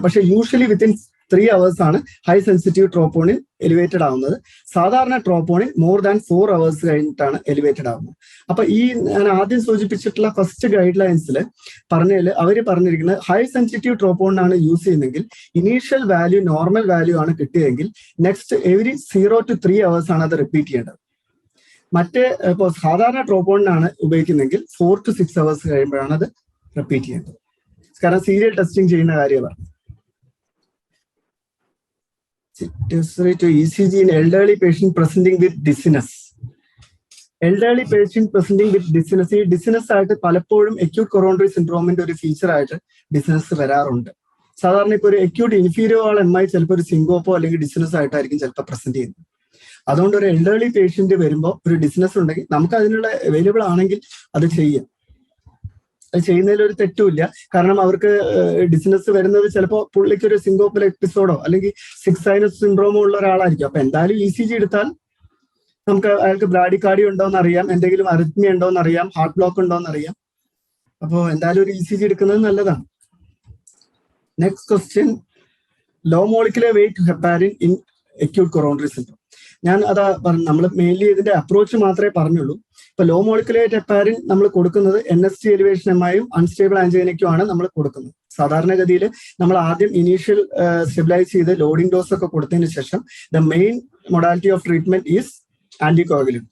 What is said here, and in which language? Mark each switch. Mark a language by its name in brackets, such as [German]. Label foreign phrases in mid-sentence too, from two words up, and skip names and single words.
[Malayalam] പക്ഷെ [English] usually within 3 hours [Malayalam] ആണ് [English] high sensitive troponin elevated [Malayalam] ആവുന്നത്. സാധാരണ [English] troponin more than 4 hours [Malayalam] കഴിഞ്ഞിട്ടാണ് എലിവേറ്റഡ് ആവുന്നത്. അപ്പൊ ഈ ഞാൻ ആദ്യം സൂചിപ്പിച്ചിട്ടുള്ള [English] first guidelines [Malayalam] പറഞ്ഞതിൽ അവർ പറഞ്ഞിരിക്കുന്നത് [English] high sensitive troponin [Malayalam] ആണ് യൂസ് ചെയ്യുന്നതെങ്കിൽ [English] initial value normal value [Malayalam] ആണ് കിട്ടിയതെങ്കിൽ [English] next every 0 to 3 hours [Malayalam] ആണ് അത് റിപ്പീറ്റ് ചെയ്യേണ്ടത്. മറ്റേ ഇപ്പോൾ സാധാരണ ട്രോപ്പോണിനാണ് ഉപയോഗിക്കുന്നതെങ്കിൽ [English] 4 to 6 hours [Malayalam] കഴിയുമ്പോഴാണ് അത് റിപ്പീറ്റ് ചെയ്യേണ്ടത്. കാരണം [English] serial testing [Malayalam] ചെയ്യുന്ന കാര്യമാണ്. [English] To ECG in elderly patient presenting with dizziness. Elderly patient presenting with dizziness, [Malayalam] ഈ ഡിസിനസ് ആയിട്ട് പലപ്പോഴും [English] acute coronary syndromeന്റെ [Malayalam] ഒരു ഫീച്ചർ ആയിട്ട് ഡിസിനസ് വരാറുണ്ട്. സാധാരണ ഇപ്പോൾ ഒരു [English] acute inferior MI [Malayalam] ചിലപ്പോൾ ഒരു സിങ്കോപ്പോ അല്ലെങ്കിൽ ഡിസിനസ് ആയിട്ടായിരിക്കും ചിലപ്പോൾ പ്രസന്റ് ചെയ്യുന്നത്. അതുകൊണ്ട് ഒരു [English] elderly patient [Malayalam] വരുമ്പോൾ ഒരു ഡിസിനസ് ഉണ്ടെങ്കിൽ നമുക്ക് അതിനുള്ള അവൈലബിൾ ആണെങ്കിൽ അത് ചെയ്യാം. അത് ചെയ്യുന്നതിൽ ഒരു തെറ്റുമില്ല. കാരണം അവർക്ക് ഡിസിനസ് വരുന്നത് ചിലപ്പോൾ പുള്ളിക്ക് ഒരു [English] syncopal episode [Malayalam] അല്ലെങ്കിൽ [English] six sinus syndrome [Malayalam] ഉള്ള ഒരാളായിരിക്കും. അപ്പൊ എന്തായാലും ECG എടുത്താൽ നമുക്ക് അയാൾക്ക് ബ്രാഡിക്കാർഡിയ ഉണ്ടോന്ന് അറിയാം, എന്തെങ്കിലും അറിത്മിയ ഉണ്ടോന്ന് അറിയാം, [English] heart block [Malayalam] ഉണ്ടോന്ന് അറിയാം. അപ്പോൾ എന്തായാലും ഒരു ECG എടുക്കുന്നത് നല്ലതാണ്. [English] next question, low molecular weight heparin in acute coronary syndrome. [Malayalam] ഞാൻ അതാ നമ്മൾ മെയിൻലി ഇതിന്റെ അപ്രോച്ച് മാത്രമേ പറഞ്ഞുള്ളൂ. ഇപ്പൊ [English] low moleculate heparin [Malayalam] നമ്മൾ കൊടുക്കുന്നത് [English] NST elevation MI unstable angina [Malayalam] ആണ് നമ്മൾ കൊടുക്കുന്നത്. സാധാരണഗതിയിൽ നമ്മൾ ആദ്യം [English] initial stabilise [Malayalam] ചെയ്ത് [English] loading dose [Malayalam] ഒക്കെ കൊടുത്തതിന് ശേഷം [English] the main modality of treatment is anticoagulant.